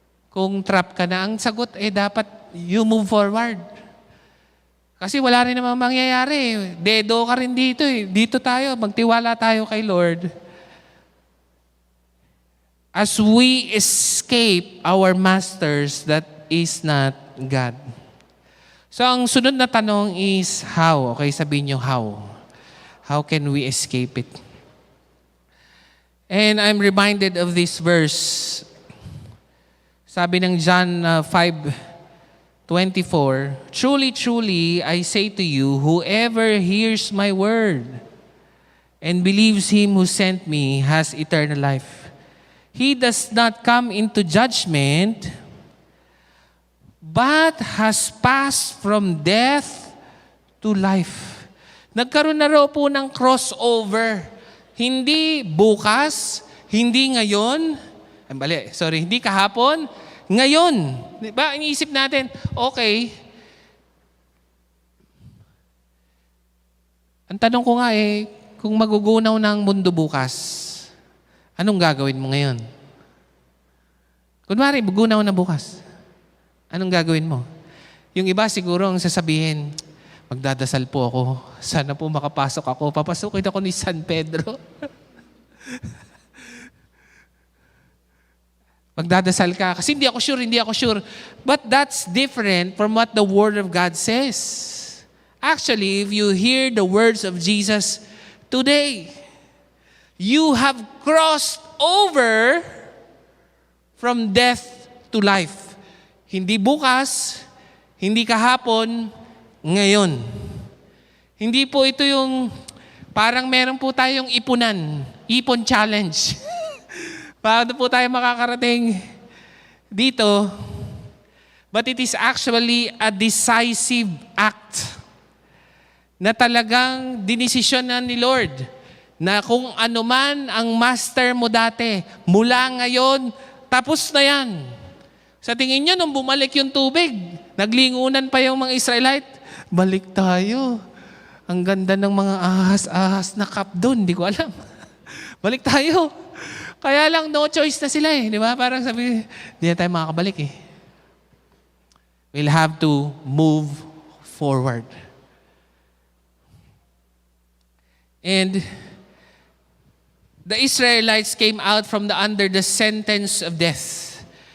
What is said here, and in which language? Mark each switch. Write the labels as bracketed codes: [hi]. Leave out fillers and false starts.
[tl] Kung trap ka na, ang sagot dapat [en] you move forward. [tl] Kasi wala rin naman mangyayari. Dedo ka rin dito eh. Dito tayo, magtiwala tayo kay Lord. [en] As we escape our masters, that is not God. [tl] So ang sunod na tanong is how? [en] Okay, [tl] sabihin nyo [en] how. How can we escape it? And I'm reminded of this verse. [tl] Sabi ng [en] John 5:24, "Truly, truly, I say to you, whoever hears my word and believes Him who sent me has eternal life. He does not come into judgment, but has passed from death to life." [tl] Nagkaroon na raw po ng crossover. Hindi bukas, hindi ngayon, hindi kahapon, ngayon. Diba? Iniisip natin, okay. Ang tanong ko nga kung magugunaw ng mundo bukas, anong gagawin mo ngayon? Kunwari, magugunaw na bukas. Anong gagawin mo? Yung iba siguro ang sasabihin, magdadasal po ako. Sana po makapasok ako. Papasukin ako ni San Pedro. Magdadasal ka. Kasi hindi ako sure. [en] But that's different from what the Word of God says. Actually, if you hear the words of Jesus today, you have crossed over from death to life. [tl] Hindi bukas, hindi kahapon, ngayon. Hindi po ito yung parang meron po tayong ipon challenge. Paano po tayo makakarating dito? [en] But it is actually a decisive act [tl] na talagang dinesisyonan ni Lord na kung ano man ang master mo dati, mula ngayon, tapos na yan. Sa tingin niyo, nung bumalik yung tubig, naglingunan pa yung mga Israelite, balik tayo. Ang ganda ng mga ahas-ahas na cup doon, di ko alam. Balik tayo. Kaya lang, no choice na sila di ba? Parang sabi, hindi na tayo makakabalik [en] We'll have to move forward. And the Israelites came out from under the sentence of death.